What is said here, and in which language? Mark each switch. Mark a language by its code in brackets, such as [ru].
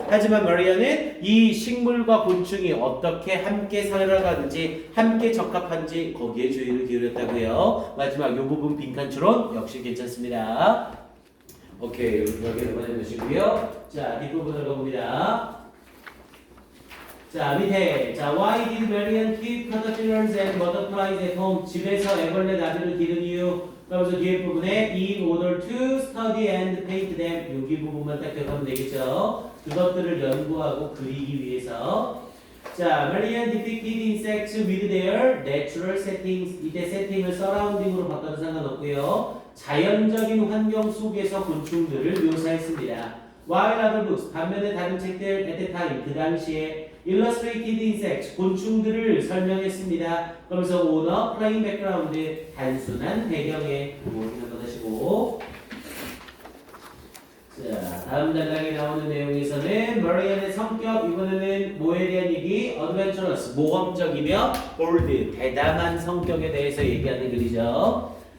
[ko] 하지만 마리아는 이 식물과 곤충이 어떻게 함께 살아가는지, 함께 적합한지 거기에 주의를 기울였다고요. 마지막 이 부분 빈칸 추론 역시 괜찮습니다. 오케이, 여기를 보내주시고요. 자, 뒷부분으로 봅니다. 자, 밑에. [en] 자, why did Marian keep caterpillars and butterflies at home? [ko] 집에서 애벌레 나비를 기른 이유. 그러면서 뒤에 부분에 [en] in order to study and paint them. [ko] 여기 부분만 딱 기억하면 되겠죠. 그것들을 연구하고 그리기 위해서. 자, [en] Marian depicted insects with their natural settings. [ko] 이때 세팅을 서라운딩으로 바꿔도 상관없고요. 자연적인 환경 속에서 곤충들을 묘사했습니다. [en] While other books, [ko] 반면에 다른 책들 [en] at the time, [ko] 그 당시에 [en] illustrated insects, [ko] 곤충들을 설명했습니다. 그러면서 owner, plain background, 단순한 배경에 한번 하시고. 자, 다음 단락에 나오는 내용에서는 마리안의 성격, 이번에는 뭐에 대한 얘기? [en] adventurous, [ko] 모험적이며 bold, 대담한 성격에 대해서 얘기하는 글이죠.